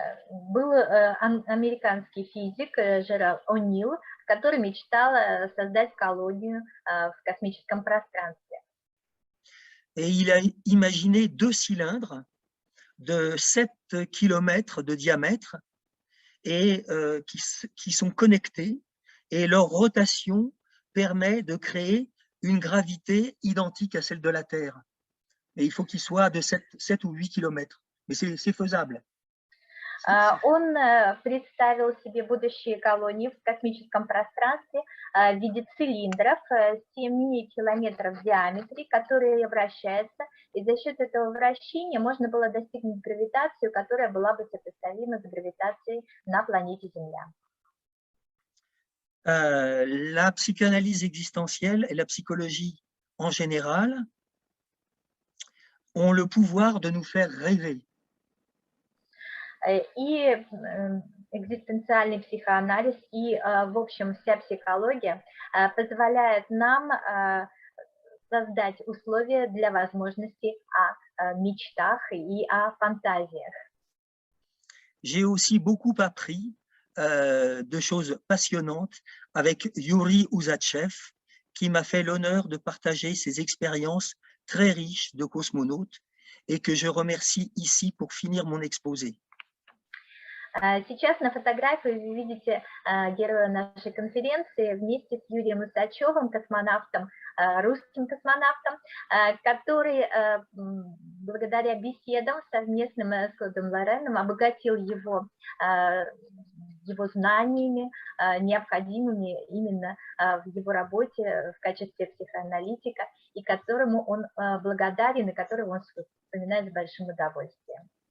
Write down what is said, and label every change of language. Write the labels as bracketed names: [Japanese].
[Russian] Был американский физик Джеральд О'Нил, который мечтал создать колонию в космическом пространстве. [French] Et il a imaginé 2 cylindres de 7 km de diamètre et qui sont connectés et leur rotation permet de créer une gravité identique à celle de la Terre. Et il faut qu'il soit de 7 ou 8 km. Mais c'est faisable. [Russian] Он представил себе будущие колонии в космическом пространстве в виде цилиндров 7 километров в диаметре, которые вращаются, и за счет этого вращения можно было достигнуть гравитацию, которая была бы сопоставима с гравитацией на планете Земля. [French] La psychanalyse existentielle et la psychologie en général ont le pouvoir de nous faire rêver. [Russian] И экзистенциальный психоанализ, и, в общем, вся психология позволяет нам создать условия для возможности о мечтах и о фантазиях. [French] J'ai aussi beaucoup appris de choses passionnantes avec Yuri Uzachev, qui m'a fait l'honneur de partager ses expériences très riches de cosmonaute et que je remercie ici pour finir mon exposé. [Russian] Сейчас на фотографии вы видите героя нашей конференции вместе с Юрием Усачевым, космонавтом, русским космонавтом, который благодаря беседам совместным с Клодом Лореном обогатил его знаниями, необходимыми именно в его работе в качестве психоаналитика, и которому он благодарен, и которого он вспоминает с большим удовольствием.